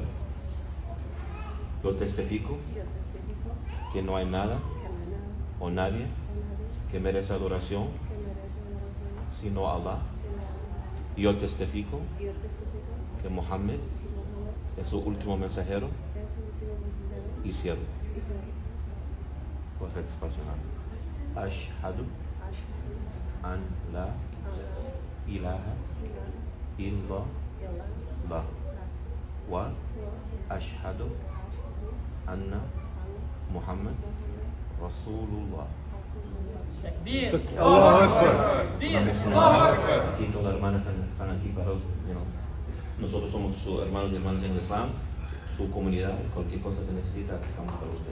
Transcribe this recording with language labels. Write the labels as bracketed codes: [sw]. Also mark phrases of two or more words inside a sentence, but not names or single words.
[es] Yo testifico que no hay nada o nadie que merece adoración sino Allah. Yo testifico que Muhammad es su último mensajero y siervo. Voy a hacer despacio. [ar] أشهد أن لا إله إلا الله و أشهد أن محمد رسول الله. الله أكبر. [es] Aquí todas las hermanas están aquí para nosotros somos sus hermanos y hermanas en el Islam, su comunidad, cualquier cosa que necesita, aquí estamos para usted.